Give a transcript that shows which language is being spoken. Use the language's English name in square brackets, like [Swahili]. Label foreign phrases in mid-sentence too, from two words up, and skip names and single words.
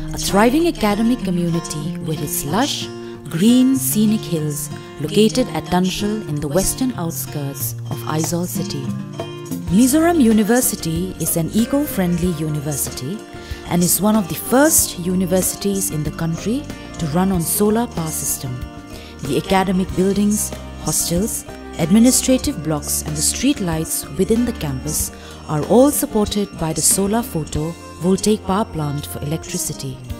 [English] thriving academic community with its lush, green, scenic hills located at Dunshall in the western outskirts of Aizawl city. Mizoram University is an eco-friendly university and is one of the first universities in the country to run on solar power system. The academic buildings, hostels, administrative blocks and the street lights within the campus are all supported by the solar photovoltaic power plant for electricity.